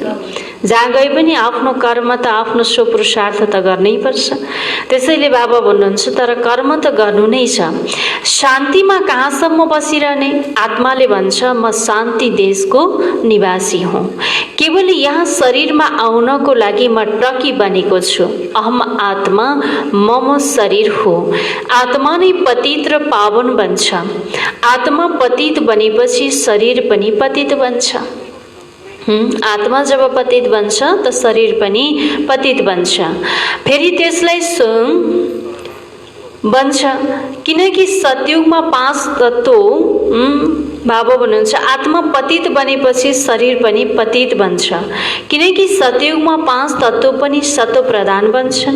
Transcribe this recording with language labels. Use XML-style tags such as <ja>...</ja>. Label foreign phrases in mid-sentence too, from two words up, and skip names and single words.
<ne>जहाँ गए पनि आफ्नो कर्म त, आफ्नो स्वपुरुषार्थ त गर्नै पर्छ। त्यसैले बाबा भन्नुहुन्छ तर कर्म त गर्नु नै छ। शान्तिमा कहाँसम्म बसिरहने? आत्माले भन्छ, म शान्ति देशको निवासी हुँ। केवल यहाँ शरीरमा आउनको लागि म टकी बनेको छु।</ne> <sa>अहम आत्मा मम शरीर हो।</sa> <ne>आत्मा नै पतित र पावन बन्छ। आत्मा पतित बनेपछि शरीर पनि पतित बन्छ। आत्मा जब पतित बन्छ त शरीर पनि पतित बन्छ। फेरि त्यसलाई बन्छ, किनकि सतयुगमा 5 तत्त्व बाबा भन्नुहुन्छ आत्मा पतित बनेपछि शरीर पनि पतित बन्छ, किनकि सतयुगमा 5 तत्त्व पनि सतो प्रधान बन्छन्।</ne>